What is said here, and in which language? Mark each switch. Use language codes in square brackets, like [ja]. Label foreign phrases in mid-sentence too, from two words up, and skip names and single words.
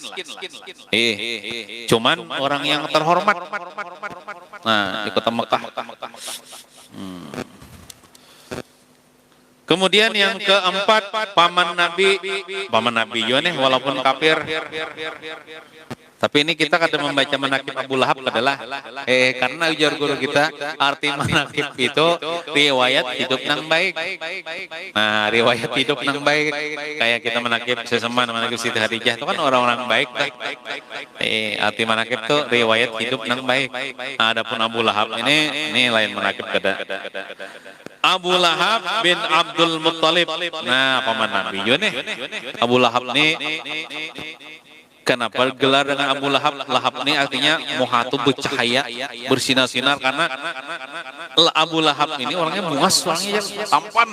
[id] Cuman orang yang terhormat. Nah, di kota Mekah. Kemudian yang keempat, paman Nabi juga nih walaupun kafir. [bjn] Tapi ini kita kadang membaca manakib Abu Lahab adalah karena ujar guru kita arti manakib itu riwayat hidup nang baik. Nah, riwayat hidup nang baik kayak kita manakib Seseman, manakib Siti Khadijah itu kan orang-orang baik. Arti manakib itu riwayat hidup nang baik. Nah, adapun Abu Lahab ini lain manakib kada. [id] Abu Lahab bin Abdul Muttalib. Nah, paman Nabi juga nih. Abu Lahab nih kenapa gelar dengan Abu Lahab? Lahab ini artinya muhatu bercahaya, bersinar-sinar karena Abu Lahab ini orangnya muas, orangnya tampan.